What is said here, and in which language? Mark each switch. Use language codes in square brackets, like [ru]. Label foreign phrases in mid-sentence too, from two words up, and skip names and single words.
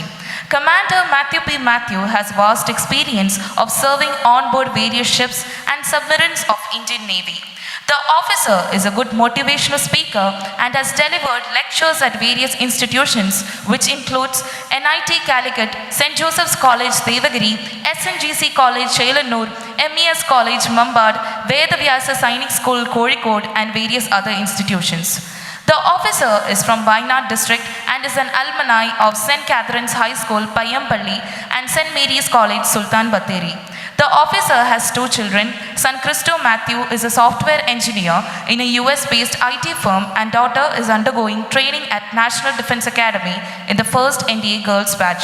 [en] Commander Matthew P. Matthew has vast experience of serving on board various ships and submarines of Indian Navy. The officer is a good motivational speaker and has delivered lectures at various institutions which includes NIT Calicut, St. Joseph's College Devagiri, SNGC College Chelanur, MES College Mambad, Vedavyasa Sainik School Kozhikode and various other institutions. The officer is from Wayanad district and is an alumni of St. Catherine's High School Payampalli and St. Mary's College Sultan Batheri. The officer has 2 children. Son Christo Matthew is a software engineer in a US-based IT firm and daughter is undergoing training at National Defence Academy in the first NDA girls batch.